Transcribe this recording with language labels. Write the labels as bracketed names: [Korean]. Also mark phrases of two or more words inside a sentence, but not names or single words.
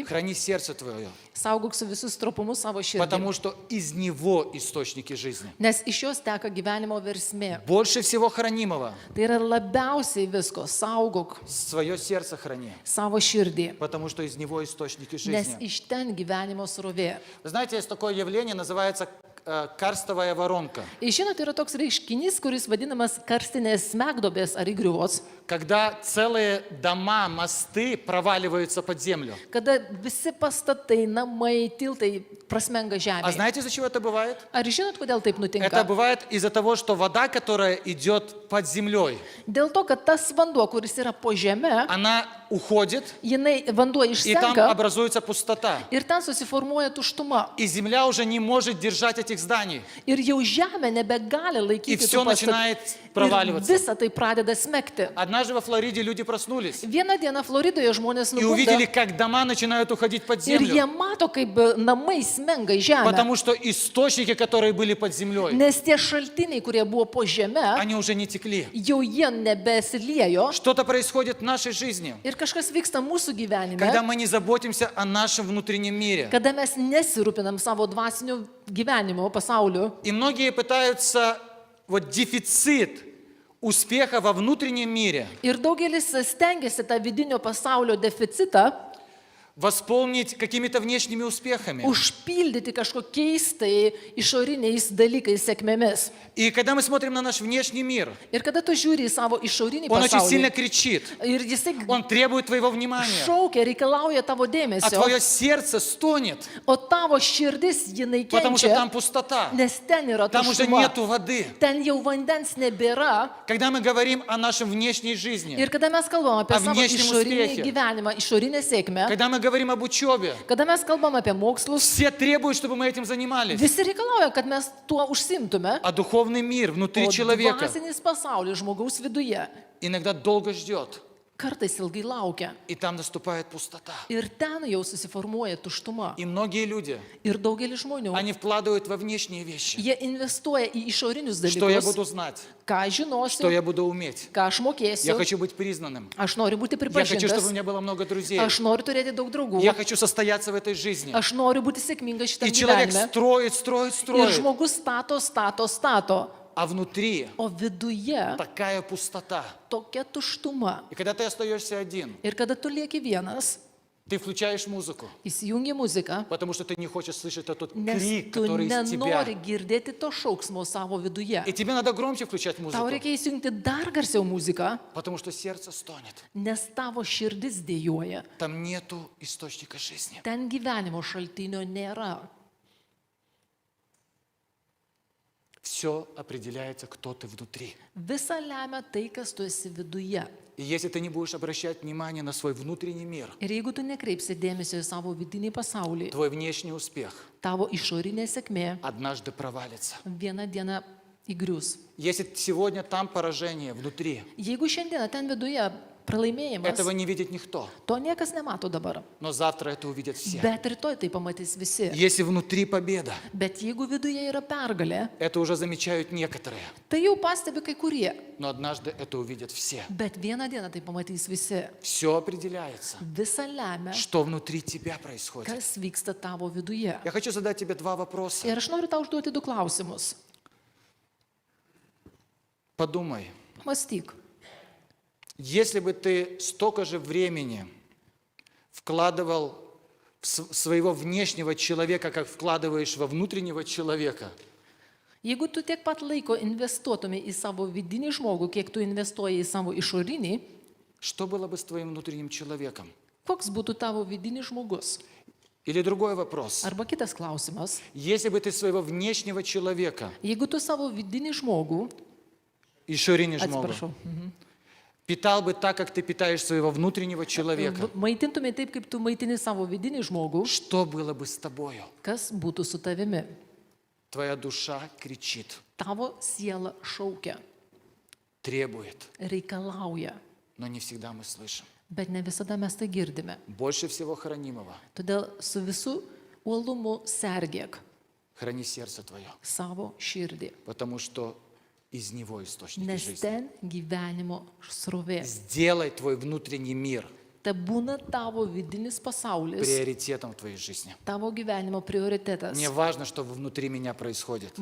[Russian] храни сердце твое, [Lithuanian] saugok su visus stropumu savo širdį, [Russian] потому что из него источники жизни. [Lithuanian] nes iš jos teka gyvenimo versmė. [Russian] Больше всего хранимого [Lithuanian] Tai yra labiausiai visko, saugok [Russian] свое сердце храни, [Lithuanian] savo širdį, [Russian] потому что из него источники [Lithuanian] nes [Russian] жизни. [Lithuanian] iš ten gyvenimo srovė. [Russian] Вы знаете, есть такое явление, называется карстовая воронка. [Lithuanian] Ir žinote, yra toks reiškinys, kuris vadinamas karstinės smegduobės ar įgriuvos, [Russian] Когда целые дома, мосты проваливаются под землю. [Lithuanian] kada visi pastatai, namai, tiltai prasmenga [Russian] А [Lithuanian] žemė. [Russian] знаете, из-за чего это бывает? [Lithuanian] Ar žinot, kodėl taip [Russian] Это [Lithuanian] nutinka? [Russian] бывает из-за того, что вода, которая идет под землей, [Lithuanian] Dėl to, kad tas vanduo, kuris yra po žeme, [Russian] она уходит, [Lithuanian] vanduo [Russian] и там [Lithuanian] išsenka [Russian] образуется пустота. [Lithuanian] ir ten susiformuoja tuštuma. [Russian] И земля уже не может держать этих зданий. [Lithuanian] Ir jau žemė nebegali [Russian] И [Lithuanian] laikyti [Russian] все [Lithuanian] tų pastatų. [Russian] начинает [Lithuanian] Ir [Russian] проваливаться. [Lithuanian] visa tai pradeda smegti. [Russian] Однажды во Флориде люди проснулись [Lithuanian] Vieną dieną Floridoje žmonės [Russian] и увидели, [Lithuanian] nubunda [Russian] как дома начинают уходить под [Lithuanian] ir jie [Russian] землю. [Lithuanian] mato, kaip namai smenga į žemę. [Russian] Потому что источники, которые были под землей, [Lithuanian] Nes tie šaltiniai, kurie buvo po žeme, [Russian] они уже не tекли. [Lithuanian] jau jie nebesiliejo. [Russian] Что-то происходит в нашей жизни, [Lithuanian] Ir kažkas vyksta mūsų gyvenime, [Russian] когда мы не заботимся о нашем внутреннем мире. [Lithuanian] kada mes nesirūpinam savo dvasiniu gyvenimu, pasauliu. [Russian] И многие пытаются дефицит успеха во внутреннем мире [Lithuanian] Ir daugelis stengiasi tą vidinio pasaulio deficitą [Russian] восполнить какими-то внешними успехами. [Lithuanian] užpildyti kažkokiais tai išoriniais dalykais, sėkmėmis. [Russian] И когда мы смотрим на наш внешний мир, [Lithuanian] Ir kada tu žiūri į savo išorinį [Russian] он очень сильно [Lithuanian] pasaulį [Russian] кричит, [Lithuanian] ir jisai [Russian] он требует твоего внимания, [Lithuanian] šaukia, reikalauja tavo [Russian] а [Lithuanian] dėmesio, [Russian] твое сердце стонет, [Lithuanian] o tavo širdis jinai [Russian] потому что там [Lithuanian] kenčia, [Russian] пустота, [Lithuanian] nes ten yra [Russian] там уже [Lithuanian] tuštuma. [Russian] нету воды. [Lithuanian] Ten jau vandens nebėra. [Russian] Когда мы говорим о нашей внешней жизни, [Lithuanian] Ir kada mes kalbam apie O savo [Russian] внешнем [Lithuanian] išorinį [Russian] успехе. [Lithuanian] gyvenimą, išorinę sėkmę, [Russian] когда мы говорим об учебе, [Lithuanian] kada mes kalbam apie mokslus, [Russian] все требуют, чтобы мы этим занимались. [Lithuanian] visi reikalauja, kad mes tuo užsimtume. [Russian] А духовный мир внутри [Lithuanian] O [Russian] человека [Lithuanian] dvasinis pasaulis žmogaus viduje [Russian] иногда долго ждет, [Lithuanian] kartais ilgai laukia. [Russian] и там наступает пустота. [Lithuanian] Ir ten jau susiformuoja tuštuma. [Russian] И многие люди, [Lithuanian] Ir daugelis žmonių, [Russian] они вкладывают во внешние вещи. [Lithuanian] jie investuoja į išorinius [Russian] Что я [Lithuanian] dalykus. [Russian] буду знать, [Lithuanian] Ką [Russian] что [Lithuanian] žinosiu, [Russian] я буду уметь. [Lithuanian] ką aš [Russian] Я [Lithuanian] mokėsiu. [Russian] хочу быть признанным. [Lithuanian] Aš noriu būti [Russian] Я хочу, чтобы у [Lithuanian] pripažintas. [Russian] меня было много друзей. [Lithuanian] Aš noriu turėti daug draugų. [Russian] Я хочу состояться в этой жизни. [Lithuanian] Aš noriu būti sėkmingas šitam [Russian] И человек [Lithuanian] gyvenime. [Russian] строит, строит, [Lithuanian] Ir [Russian] строит. [Lithuanian] žmogus stato. [Russian] А внутри [Lithuanian] O viduje [Russian] такая пустота. [Lithuanian] tokia tuštuma. [Russian] И когда ты остаешься один, [Lithuanian] Ir kada tu lieki vienas, [Russian] ты включаешь музыку, [Lithuanian] įsijungi muziką, [Russian] потому что ты не хочешь слышать этот [Lithuanian] nes [Russian] крик, [Lithuanian] tu [Russian] который из тебя. [Lithuanian] nenori girdėti to šauksmo savo viduje. [Russian] И тебе надо громче включать [Lithuanian] Tau [Russian] музыку, [Lithuanian] reikia įsijungti dar garsiau muziką, [Russian] потому что сердце стонет. [Lithuanian] nes tavo širdis dėjoja. [Russian] Там нету источника жизни. [Lithuanian] Ten gyvenimo šaltinio nėra. [Russian] Все определяется, кто ты внутри. [Lithuanian] Visa lemia tai, kas tu esi viduje. [Russian] И если ты не будешь обращать внимание на свой внутренний мир, [Lithuanian] Ir jeigu tu nekreipsi dėmesio į savo vidinį pasaulį, [Russian] твой внешний успех [Lithuanian] tavo išorinė sėkmė [Russian] однажды провалится. [Lithuanian] vieną dieną įgrius. [Russian] Если сегодня там поражение внутри, [Lithuanian] Jeigu šiandieną ten viduje pralaimėjimas, [Russian] этого не видит никто, [Lithuanian] to niekas nemato dabar. [Russian] но завтра это увидят все. [Lithuanian] Bet rytoj tai pamatys visi. [Russian] Если внутри победа, [Lithuanian] Bet jeigu viduje yra pergalė, [Russian] это уже замечают некоторые, [Lithuanian] tai jau pastebi kai kurie. [Russian] но однажды это увидят все. [Lithuanian] Bet vieną dieną tai pamatys visi. [Russian] Все определяется, [Lithuanian] Visa lemia, [Russian] что внутри тебя происходит. [Lithuanian] kas vyksta tavo viduje. [Russian] Я хочу задать тебе два вопроса. [Lithuanian] Ir aš noriu tau užduoti du klausimus. [Russian] Подумай, [Lithuanian] Mąstyk. [Russian] если бы ты столько же времени вкладывал в своего внешнего человека, как вкладываешь во внутреннего человека, [Lithuanian] Jeigu tu tiek pat laiko investuotumai į savo vidinį žmogų, kiek tu investuoji į savo išorinį, [Russian] что было бы с твоим внутренним человеком? [Lithuanian] koks būtų tavo vidinis žmogus? [Russian] Или другой вопрос. [Lithuanian] Arba kitas klausimas. [Russian] Если бы ты своего внешнего человека, [Lithuanian] Jeigu tu savo vidinį žmogų, išorinį žmogų, atsiprašau, [Russian] питал бы так, как ты питаешь своего внутреннего человека, [Lithuanian] maitintumai taip, kaip tu maitini savo vidinį žmogų, [Russian] что было бы с тобою? [Lithuanian] kas būtų su tavimi? [Russian] Твоя душа кричит, [Lithuanian] Tavo siela šaukia, [Russian] требует, [Lithuanian] reikalauja, [Russian] но не всегда мы слышим. [Lithuanian] bet ne visada mes tai girdime. [Russian] Больше всего хранимого [Lithuanian] Todėl su visų uolumu sergėk [Russian] храни сердце твое, [Lithuanian] savo širdį, [Russian] потому что из него источник [Lithuanian] nes [Russian] жизни. [Lithuanian] ten gyvenimo srovė. [Russian] Сделай твой внутренний мир [Lithuanian] Te būna tavo vidinis pasaulis, [Russian] приоритетом в твоей жизни. [Lithuanian] tavo gyvenimo prioritetas. [Russian] Мне важно, что внутри меня происходит.